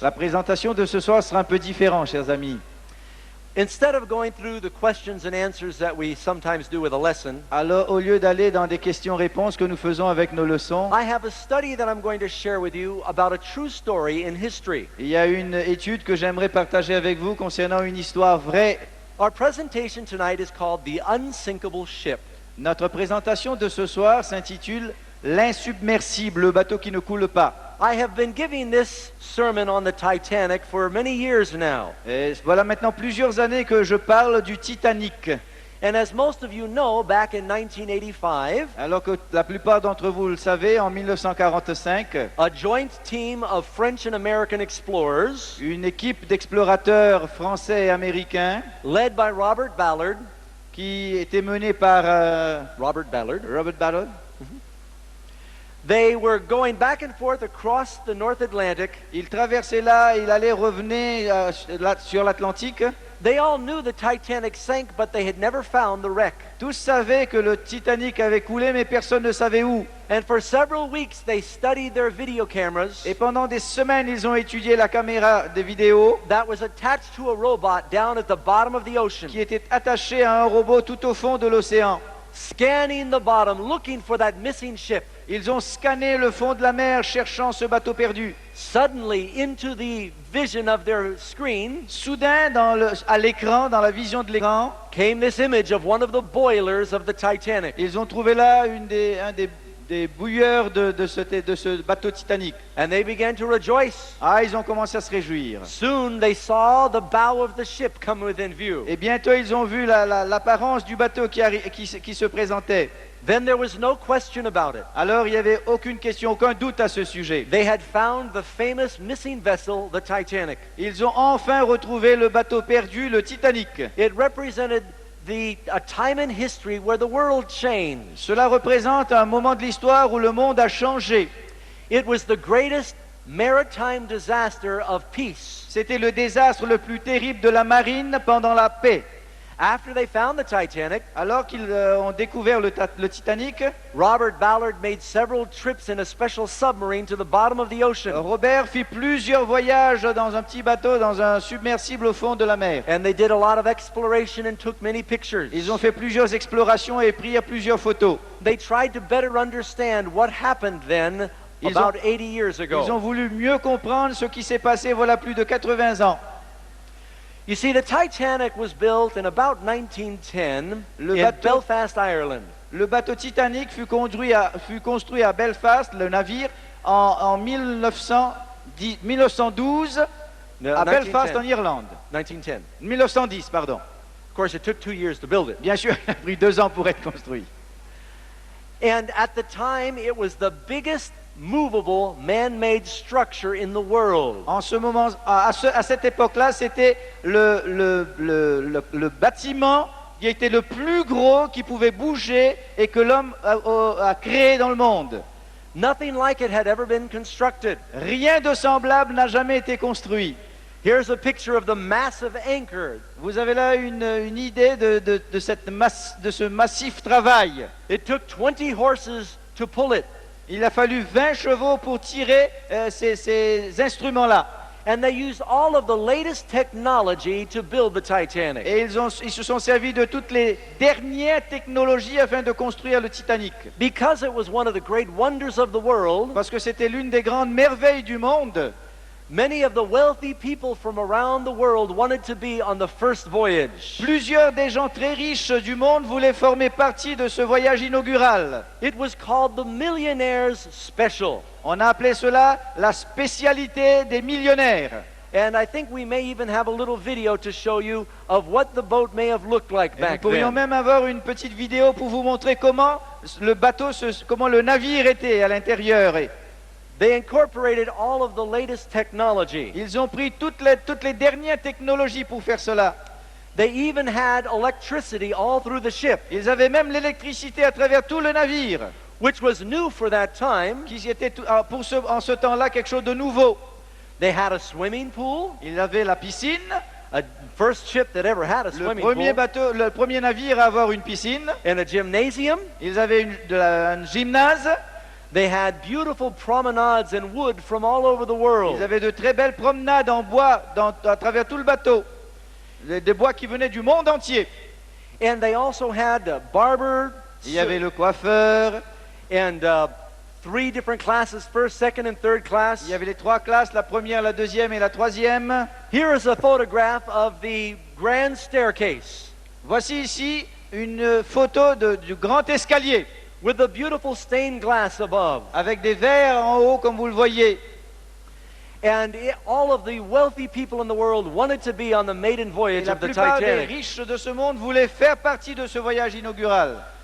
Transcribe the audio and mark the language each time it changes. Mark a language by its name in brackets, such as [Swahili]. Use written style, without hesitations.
[French] La présentation de ce soir sera un peu différente, chers amis. [English] Instead of going through the questions and answers that we sometimes do with a lesson, [French] Alors, au lieu d'aller dans des questions-réponses que nous faisons avec nos leçons, [English] I have a study that I'm going to share with you about a true story in history. [French] il y a une étude que j'aimerais partager avec vous concernant une histoire vraie. [English] Our presentation tonight is called The Unsinkable Ship. [French] Notre présentation de ce soir s'intitule « L'insubmersible, le bateau qui ne coule pas ». [English] I have been giving this sermon on the Titanic for many years now. [French] Et voilà maintenant plusieurs années que je parle du Titanic. [English] And as most of you know, back in 1985, [French] Alors que la plupart d'entre vous le savez, en 1945, [English] a joint team of French and American explorers, [French] une équipe d'explorateurs français et américains [English] led by Robert Ballard, [French] qui était menée par Robert Ballard, Robert Ballard, [English] they were going back and forth across the North Atlantic. [French] il traversait là, il allait revenir sur l'Atlantique. [English] They all knew the Titanic sank, but they had never found the wreck. [French] Tous savaient que le Titanic avait coulé, mais personne ne savait où. [English] And for several weeks, they studied their video cameras [French] Et pendant des semaines, ils ont étudié la caméra de vidéo [English] that was attached to a robot down at the bottom of the ocean, [French] qui était attachée à un robot tout au fond de l'océan. [English] scanning the bottom, looking for that missing ship. [French] Ils ont scanné le fond de la mer cherchant ce bateau perdu. [English] Suddenly, into the vision of their screen, [French] Soudain, à l'écran, dans la vision de l'écran, [English] came this image of one of the boilers of the Titanic. [French] ils ont trouvé là un des bouilleurs de ce bateau Titanic. [English] And they began to rejoice. [French] Ah, ils ont commencé à se réjouir. [English] Soon they saw the bow of the ship come within view. [French] Et bientôt, ils ont vu l'apparence du bateau qui se présentait. [English] Then there was no question about it. [French] Alors, il n'y avait aucune question, aucun doute à ce sujet. [English] They had found the famous missing vessel, the Titanic. [French] Ils ont enfin retrouvé le bateau perdu, le Titanic. [English] It represented a time in history where the world changed. [French] Cela représente un moment de l'histoire où le monde a changé. [English] It was the greatest maritime disaster of peace. [French] C'était le désastre le plus terrible de la marine pendant la paix. [English] After they found the Titanic, [French] Alors qu'ils ont découvert le Titanic, [English] Robert Ballard made several trips in a special submarine to the bottom of the ocean. [French] Robert fit plusieurs voyages dans un petit bateau, dans un submersible au fond de la mer. [English] And they did a lot of exploration and took many pictures. [French] Ils ont fait plusieurs explorations et pris plusieurs photos. [English] They tried to better understand what happened then, [French] Ils [English] about 80 years [French] Ils ont voulu mieux comprendre ce qui s'est passé voilà plus de 80 ans. [English] You see, the Titanic was built in about 1910 [French] Le [English] in [French] bateau- [English] Belfast, Ireland. [French] Le bateau Titanic fut construit à Belfast, le navire, en 1912 [English] No, [French] à Belfast [English] 1910. [French] en Irlande. [English] 1910. [French] 1910, pardon. [English] Of course, it took 2 years to build it. [French] Bien sûr, il a pris 2 ans pour être construit. [English] And at the time, it was the biggest movable man-made structure in the world. [French] En ce moment, à cette époque-là, c'était le bâtiment qui était le plus gros qui pouvait bouger et que l'homme a créé dans le monde. [English] Nothing like it had ever been constructed. [French] Rien de semblable n'a jamais été construit. [English] Here's a picture of the massive anchor. [French] Vous avez là une idée de ce massif travail. [English] It took 20 horses to pull it. [French] Il a fallu 20 chevaux pour tirer ces instruments-là. [English] And they used all of the latest technology to build the Titanic. [French] Et ils se sont servis de toutes les dernières technologies afin de construire le Titanic. [English] Because it was one of the great wonders of the world, [French] Parce que c'était l'une des grandes merveilles du monde. [English] many of the wealthy people from around the world wanted to be on the first voyage. [French] Plusieurs des gens très riches du monde voulaient former partie de ce voyage inaugural. [English] It was called the Millionaire's Special. [French] On a appelé cela la spécialité des millionnaires. [English] And I think we may even have a little video to show you of what the boat may have looked like [French] Et nous [English] back [French] pourrions [English] then. [French] même avoir une petite vidéo pour vous montrer comment comment le navire était à l'intérieur. Et [English] They incorporated all of the latest technology. [French] ils ont pris toutes les dernières technologies pour faire cela. [English] They even had electricity all through the ship, [French] Ils avaient même l'électricité à travers tout le navire, [English] which was new for that time. [French] qui était en ce temps-là quelque chose de nouveau. [English] They had a swimming pool, [French] Ils avaient la piscine, [English] a first ship that ever had a [French] le [English] swimming [French] premier [English] pool, [French] le premier navire à avoir une piscine. [English] and a gymnasium. [French] Ils avaient un gymnase. [English] They had beautiful promenades and wood from all over the world. [French] Ils avaient de très belles promenades en bois à travers tout le bateau. Des bois qui venaient du monde entier. [English] And they also had a barber [French] Il y avait le coiffeur, [English] and 3 different classes, first, second, and third class. [French] il y avait les 3 classes, la première, la deuxième et la troisième. [English] Here is a photograph of the grand staircase [French] Voici ici une photo du grand escalier, [English] with the beautiful stained glass above. [French] avec des verres en haut comme vous le voyez. [English] And all of the wealthy people in the world wanted to be on the maiden [French] Et [English] voyage [French] la [English] of the [French] plupart des [English] Titanic. [French] riches de ce monde voulaient faire partie de ce voyage inaugural.